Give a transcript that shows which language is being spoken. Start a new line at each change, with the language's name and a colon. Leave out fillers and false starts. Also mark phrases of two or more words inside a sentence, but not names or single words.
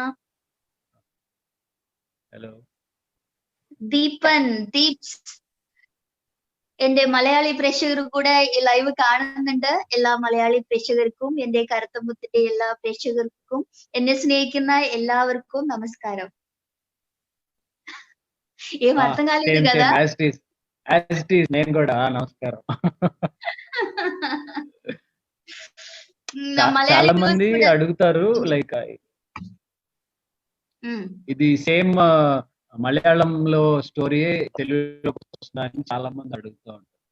Malayalam: ഹലോ. ദീപൻ, ദീപ്സ്. എന്റെ മലയാളി പ്രേക്ഷകർ കൂടെ ഈ ലൈവ് കാണുന്നുണ്ട്. എല്ലാ മലയാളി പ്രേക്ഷകർക്കും എന്റെ കറുത്തമുത്തിന്റെ എല്ലാ പ്രേക്ഷകർക്കും എന്നെ സ്നേഹിക്കുന്ന എല്ലാവർക്കും నమస్కారం.
Telugu: ఏం అర్థం కాలేదు సేమ్ కదా?
English: same as it is
Telugu: నేను కూడా నమస్కారం. మలయాళీ చాలా viewers మంది కూడా అడుగుతారు లైక్ ఇది సేమ్ మలయాళంలో స్టోరీ తెలుగులోకి వస్తుందా అని చాలా మంది అడుగుతూ ఉంటారు.